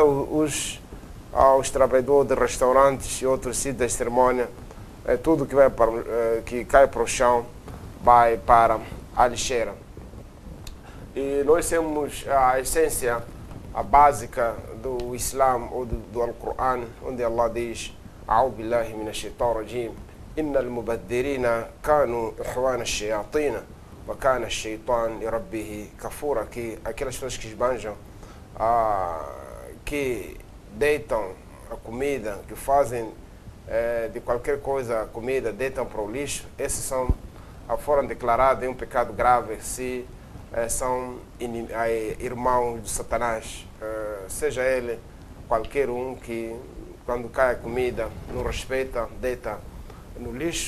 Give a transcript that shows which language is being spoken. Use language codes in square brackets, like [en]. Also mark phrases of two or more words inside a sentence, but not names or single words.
[pt] Os trabalhadores de restaurantes e outros sítios de cerimônia, tudo que cai para o chão vai para a lixeira. E nós temos a essência, a básica do Islã ou do Alcorão, onde Allah diz: [ar] "أعوذ بالله من الشيطان الرجيم إن المبذرين كانوا إخوان الشياطين وكان الشيطان لربه كفورا", [pt] que aquelas pessoas que esbanjam, que deitam a comida, que fazem de qualquer coisa a comida, deitam para o lixo, esses foram declarados em um pecado grave se são irmãos de Satanás, seja ele qualquer um que, quando cai a comida, não respeita, deita no lixo.